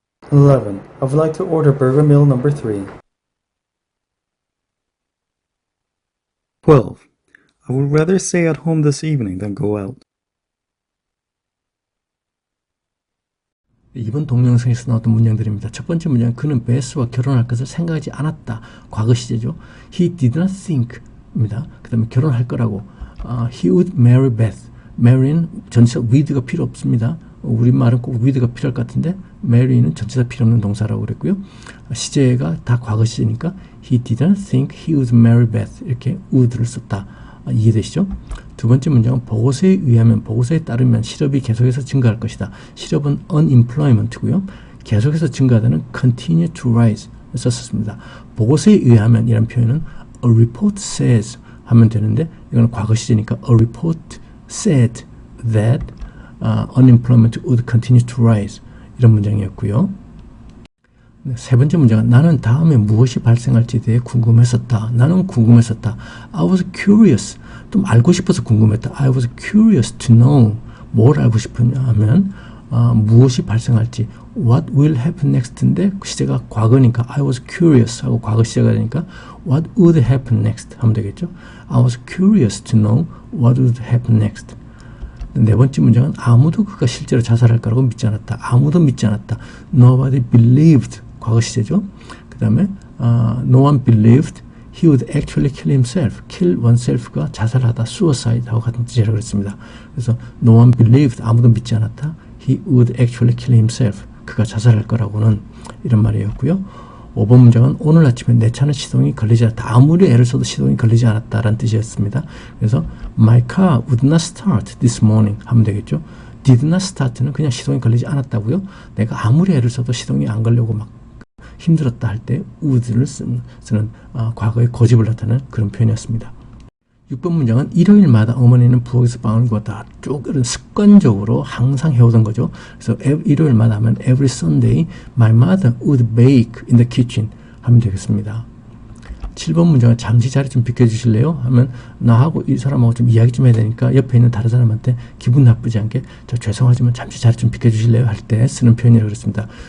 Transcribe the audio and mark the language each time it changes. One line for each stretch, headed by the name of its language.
English: 11. I would like to order burger meal number 3. 12. I would rather stay at home this evening than go out.
Korean: 이번 동영상에서 나왔던 문장들입니다. 첫 번째 문장, 그는 베스와 결혼할 것을 생각하지 않았다. 과거 시제죠.
English: He did not think 입니다.
Korean: 그 다음에 결혼할 거라고.
English: He would marry Beth.
Korean: marry는 전치사 with가 필요 없습니다. 우리말은 꼭 with가 필요할 것 같은데 marry는 전치사 필요 없는 동사라고 그랬고요. 시제가 다 과거 시제니까
English: He didn't think he would marry Beth.
Korean: 이렇게 would를 썼다. 이해되시죠? 두 번째 문장은 보고서에 의하면, 보고서에 따르면 실업이 계속해서 증가할 것이다. 실업은 unemployment고요. 계속해서 증가하다는 continue to rise 썼습니다. 보고서에 의하면 이란 표현은
English: a report says
Korean: 하면 되는데 이건 과거 시제니까
English: a report said that unemployment would continue to rise
Korean: 이런 문장이었고요. 세 번째 문장은 나는 다음에 무엇이 발생할지에 대해 궁금했었다. 나는 궁금했었다.
English: I was curious.
Korean: 좀 알고 싶어서 궁금했다.
English: I was curious to know.
Korean: 뭘 알고 싶었냐 하면 무엇이 발생할지.
English: What will happen next
Korean: 인데 시제가 과거니까
English: I was curious
Korean: 하고 과거 시제가 되니까
English: What would happen next
Korean: 하면 되겠죠.
English: I was curious to know what would happen next.
Korean: 네 번째 문장은 아무도 그가 실제로 자살할 거라고 믿지 않았다. 아무도 믿지 않았다.
English: Nobody believed.
Korean: 과거 시제죠. 그 다음에
English: no one believed he would actually kill himself.
Korean: kill oneself가 자살하다, suicide하고 같은 뜻이라고 그랬습니다. 그래서 no one believed, 아무도 믿지 않았다.
English: he would actually kill himself.
Korean: 그가 자살할 거라고는 이런 말이었고요. 5번 문장은 오늘 아침에 내 차는 시동이 걸리지 않았다. 아무리 애를 써도 시동이 걸리지 않았다라는 뜻이었습니다. 그래서
English: my car would not start this morning
Korean: 하면 되겠죠. did not start는 그냥 시동이 걸리지 않았다고요. 내가 아무리 애를 써도 시동이 안 걸려고 막 힘들었다 할 때 would를 쓰는 과거의 고집을 나타내는 그런 표현이었습니다. 6번 문장은 일요일마다 어머니는 부엌에서 빵을 구웠다. 쭉 습관적으로 항상 해오던 거죠. 그래서 일요일마다 하면
English: every Sunday my mother would bake in the kitchen
Korean: 하면 되겠습니다. 7번 문장은 잠시 자리 좀 비켜주실래요? 하면 나하고 이 사람하고 좀 이야기 좀 해야 되니까 옆에 있는 다른 사람한테 기분 나쁘지 않게 저 죄송하지만 잠시 자리 좀 비켜주실래요? 할 때 쓰는 표현이라고 그랬습니다.